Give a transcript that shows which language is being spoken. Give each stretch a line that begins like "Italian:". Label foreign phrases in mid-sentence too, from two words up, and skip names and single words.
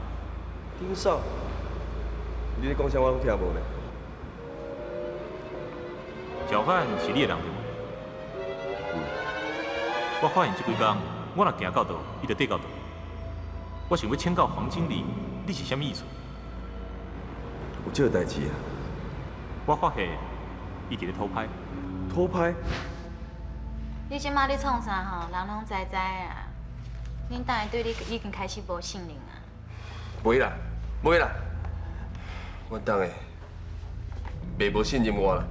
Min Nan Chinese: 盯梢？你咧讲啥？我听无呢。小贩是你的人对无？我发现这几天我若行到倒，伊就缀到倒。我想要请教黄经理，你是啥物意思？有这个代志啊？我发现伊伫咧偷拍。偷拍？你即马咧创啥吼？人拢知啊。恁当然对你已经开始无信任啊。袂啦，袂啦，阮当的袂无信任我啦。